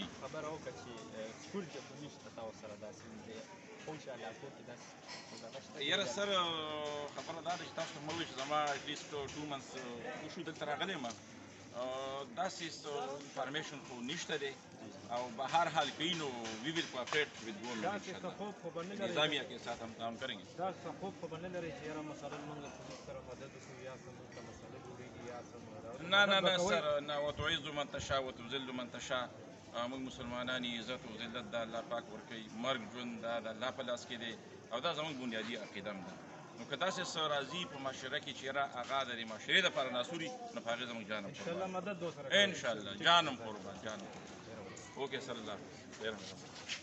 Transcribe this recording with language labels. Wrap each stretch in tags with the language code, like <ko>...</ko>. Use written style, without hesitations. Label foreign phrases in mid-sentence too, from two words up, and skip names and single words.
<ps>خبره وکړه چې سکول کې خو نشته تاسو سره داسې دی خوشا علاقو کې داسې یاره سر خبره دا ده چې تاسو ته مه وایي چې زما ایټلیسټ 2 منثس وشو دلته راغلی یم داسې انفارمیشن خو نشته دی او به هر حال کوي نو وی ویل</ps> <en>cooperate with government</en> <ur>نظامیه کے ساتھ ہم کام کریں گے.</ur> <ps>تاسو خوب خو به نه لرئ چې یاره مثلا موږ پولیس سره مدد وکړو یا څه موږ ته مسله جوړېږي یا څه نه سر نه</ps> <ar>وتعز من تشاء وتذل من تشاء</ar> <ps>موږ مسلمانان یې عزت او ذلت د الله پاک ورکوي مرګ ژوند دا د الله په لاس کې دی او دا زموږ بنیادي عقیده هم ده نو که داسې څه راځي په معاشره کې چې یاره هغه د دې معاشرې دپاره ناسوري نو په هغې زموږ جان هم انشاءالله مدد دوسره انشاءالله جان هم قربان جان هم اوکې سر الله ډېر مهرباني</ps>